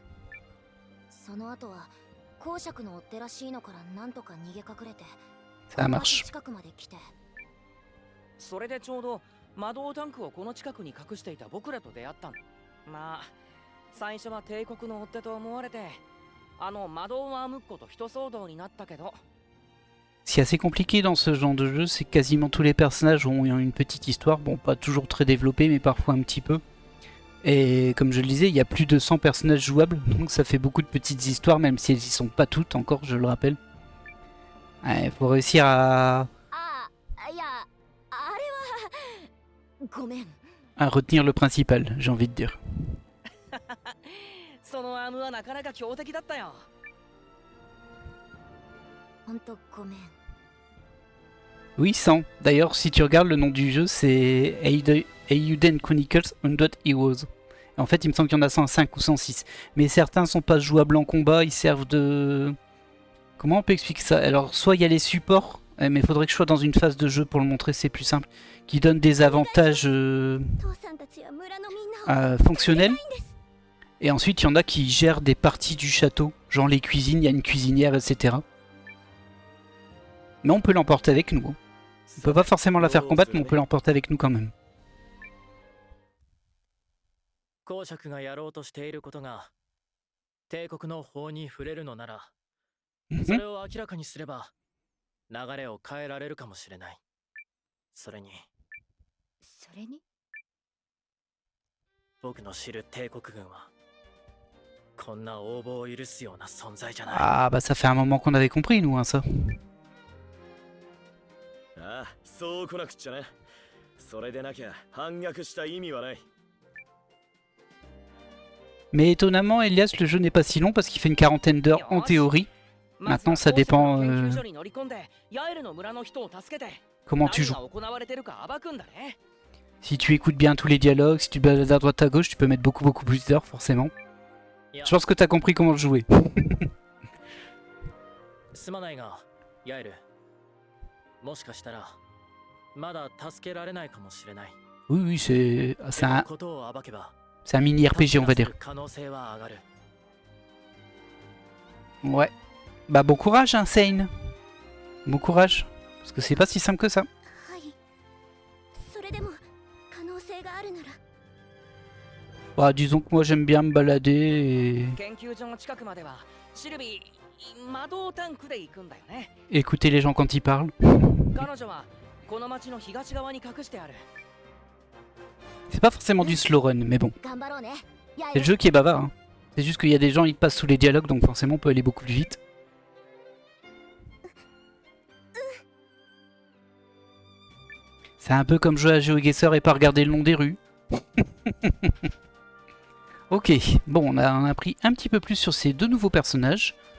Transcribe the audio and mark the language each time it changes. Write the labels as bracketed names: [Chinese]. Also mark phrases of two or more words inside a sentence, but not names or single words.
[Japanese] その後は公爵の追っ手らしいのからなんとか逃げ隠れて [French] Ça marche. [Japanese] 近くまで来て。それでちょうど魔導タンクをこの近くに隠していた僕らと出会ったの。まあ最初は帝国の追っ手と思われてあの魔導ワームッコと人騒動になったけど。 [French] Ce qui est assez compliqué dans ce genre de jeu, c'est que quasiment tous les personnages ont une petite histoire, bon pas toujours très développée mais parfois un petit peu. Et comme je le disais, il y a plus de 100 personnages jouables, donc ça fait beaucoup de petites histoires même si elles y sont pas toutes encore, je le rappelle. Il faut réussir à [Japanese] あ、いや、あれはごめん。 [French] retenir le principal, j'ai envie de dire. [Japanese] そのアームはなかなか強敵だったよ。ほんとごめん。 [French] Oui, 100. D'ailleurs, si tu regardes le nom du jeu, c'est Eiyuden Chronicles 100 Heroes. En fait, il me semble qu'il y en a 105 ou 106. Mais certains sont pas jouables en combat, ils servent de... Comment on peut expliquer ça? Alors, soit il y a les supports, mais il faudrait que je sois dans une phase de jeu pour le montrer, c'est plus simple, qui donnent des avantages [Japanese] 父さんたちは村のみんなを [French] fonctionnels. Et ensuite, il y en a qui gèrent des parties du château, genre les cuisines, il y a une cuisinière, etc. Mais on peut l'emporter avec nous. On peut pas forcément la faire combattre, mais on peut l'emporter avec nous quand même. [Japanese] 公爵がやろうとしていることが帝国の法に触れるのなら、そ Mhm. れを明らかにすれば流れを変えられるかもしれない。それにそれに僕の知る帝国軍はこんな応募を許すような存在じゃない。 [French] Ah bah ça fait un moment qu'on avait compris nous hein, ça. [Japanese] ああ、そう来なくっちゃな。それでなきゃ反逆した意味はない。 [French] Mais étonnamment Elias le jeu n'est pas si long parce qu'il fait une quarantaine d'heures en théorie. Maintenant ça dépend [Japanese] 研究所に乗り込んでヤエルの村の人を助けて [French] comment tu [Japanese] 何 [French] joues. [Japanese] が行われてるか暴くんだね。 [French] Si tu écoutes bien tous les dialogues, si tu te balades à droite à gauche, tu peux mettre beaucoup plus d'heures forcément. Je pense que t'as compris comment le jouer. [Japanese] すまないが、ヤエル。もしかしたらまだ助けられないかもしれない。 [French] Oui c'est [Japanese] でもことを暴けば [French] un mini RPG on va dire. [Japanese] 可能性は上がる。 [French] Ouais. Bah bon courage hein Sane. Bon courage. Parce que c'est pas si simple que ça. [Japanese] はい、それでも可能性があるなら [French] Bah disons que moi j'aime bien me balader et [Japanese] 研究所の近くまではシルビー魔導タンクで行くんだよね。 [French] écouter les gens quand ils parlent. [Japanese] 彼女はこの町の東側に隠してある。 [French] C'est pas forcément du [English] slow run [French] mais bon. [Japanese] 頑張ろうね。ヤエ [French] C'est [Japanese] ル [French] le jeu qui est bavard hein. C'est juste qu'il y a des gens ils passent sous les dialogues donc forcément on peut aller beaucoup plus vite. C'est un peu comme jouer à GeoGuessr et pas regarder le long des rues. Ok, bon on a appris un petit peu plus sur ces deux nouveaux personnages.